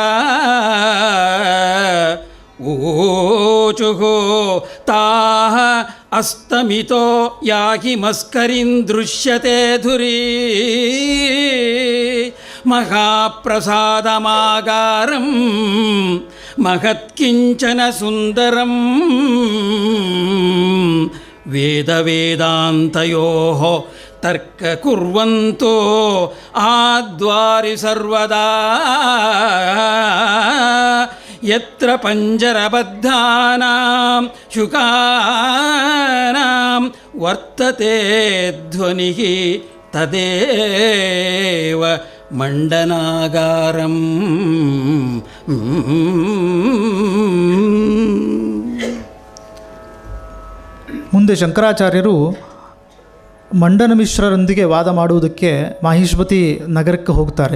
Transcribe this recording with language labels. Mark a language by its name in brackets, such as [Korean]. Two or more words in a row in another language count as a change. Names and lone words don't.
[Sanskrit] ओचुः ताः अस्तमितो याहि मस्करिन् दृश्यते धुरी महाप्रसादमागारं महत्किंचन सुंदरं वेदवेदांतयोः तर्क कुर्वंतो आद्वारि सर्वदा यत्र पंजरबद्धानां शुकानां वर्तते ध्वनिः तदेव मंडनागारं. [Kannada] ಮುಂದೆ ಶಂಕರಾಚಾರ್ಯರು ಮಂಡನ ಮಿಶ್ರರೊಂದಿಗೆ ವಾದ ಮಾಡುವುದಕ್ಕೆ ಮಾಹಿಷ್ಮತಿ ನಗರಕ್ಕೆ ಹೋಗ್ತಾರೆ.